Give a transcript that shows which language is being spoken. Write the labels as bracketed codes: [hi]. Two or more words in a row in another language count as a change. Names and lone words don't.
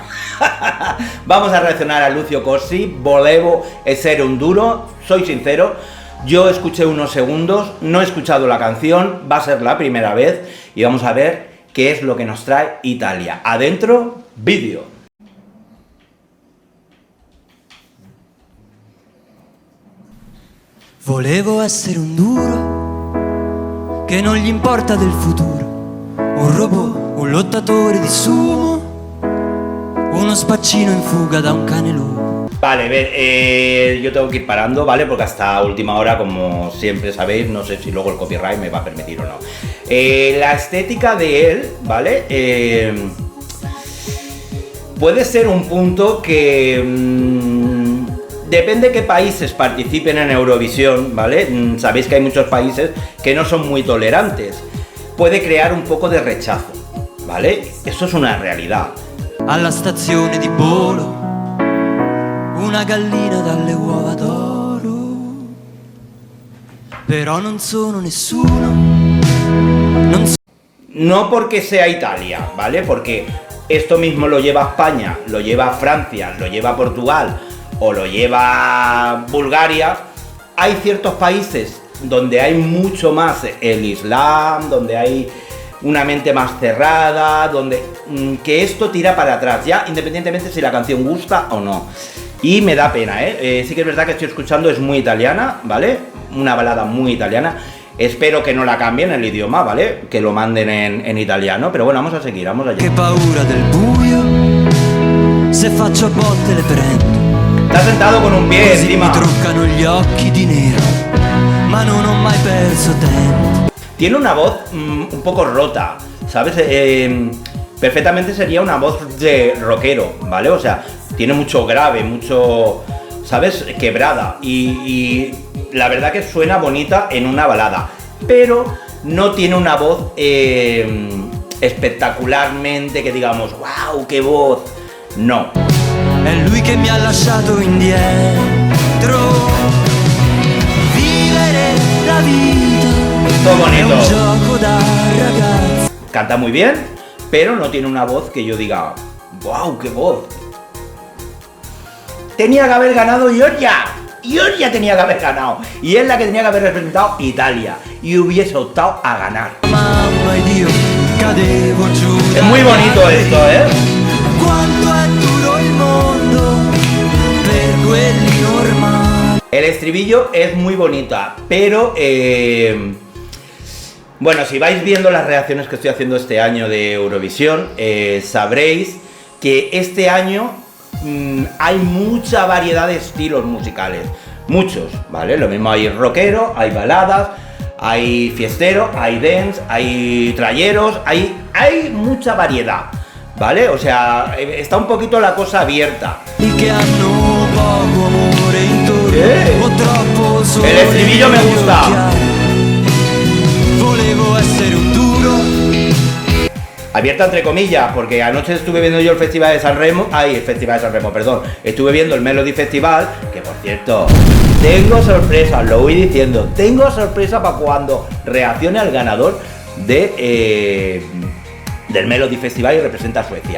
[es] Vamos a reaccionar a Lucio Corsi, Volevo essere un duro. Soy sincero, yo escuché unos segundos, no he escuchado la canción, va a ser la primera vez y vamos a ver qué es lo que nos trae Italia. Adentro, vídeo. [it] Volevo essere un duro che non gli importa del futuro, un robot, un lottatore di sumo, uno spaccino in fuga da un cane lupo. [es] Vale, a ver, yo tengo que ir parando, ¿vale? Porque hasta última hora, como siempre sabéis, no sé si luego el copyright me va a permitir o no. La estética de él, ¿vale? Puede ser un punto que... depende de qué países participen en Eurovisión, ¿vale? Sabéis que hay muchos países que no son muy tolerantes. Puede crear un poco de rechazo, ¿vale? Eso es una realidad. [it] Alla stazione di Bolo, una gallina dalle uova d'oro, però non sono nessuno. [es] No porque sea Italia, ¿vale? Porque esto mismo lo lleva España, lo lleva Francia, lo lleva Portugal o lo lleva Bulgaria. Hay ciertos países donde hay mucho más el Islam, donde hay una mente más cerrada, donde que esto tira para atrás, ya independientemente si la canción gusta o no. Y me da pena, sí que es verdad que estoy escuchando, es muy italiana, ¿vale? Una balada muy italiana. Espero que no la cambien el idioma, ¿vale? Que lo manden en italiano, pero bueno, vamos a seguir, vamos allá. [it] Che paura del buio, se faccio a botte le prendo. [es] Está sentado con un pie encima. [it] Mi truccano gli occhi di nero, ma non ho mai perso tempo. [es] Tiene una voz un poco rota, ¿sabes? Perfectamente sería una voz de rockero, ¿vale? O sea, tiene mucho grave, mucho, ¿sabes? Quebrada. Y la verdad que suena bonita en una balada, pero no tiene una voz espectacularmente que digamos, wow, qué voz. No. [it] È lui che mi ha lasciato indietro. Vivere la vita [es] Todo bonito. [it] è un gioco da ragazzi. [es] Canta muy bien, pero no tiene una voz que yo diga, wow, qué voz. Tenía que haber ganado Giorgia. Giorgia tenía que haber ganado. Y es la que tenía que haber representado Italia. Y hubiese optado a ganar. [it] Mamma e Dio, cadevo giù. [es] Es muy bonito esto, ¿eh? [it] Quanto è duro il mondo per quelli normali. [es] El estribillo es muy bonita, pero bueno, si vais viendo las reacciones que estoy haciendo este año de Eurovisión, sabréis que este año hay mucha variedad de estilos musicales, muchos, ¿vale? Lo mismo hay rockero, hay baladas, hay fiestero, hay dance, hay trayeros, hay mucha variedad, ¿vale? O sea, está un poquito la cosa abierta. [it] I che hanno poco amore intorno o troppo sole. [es] El estribillo me gusta. [it] Volevo essere un duro. [es] Abierta entre comillas, porque anoche estuve viendo yo el Festival de Sanremo, perdón, estuve viendo el Melody Festival, que por cierto, tengo sorpresa, lo voy diciendo, tengo sorpresa para cuando reaccione al ganador del Melody Festival y representa a Suecia.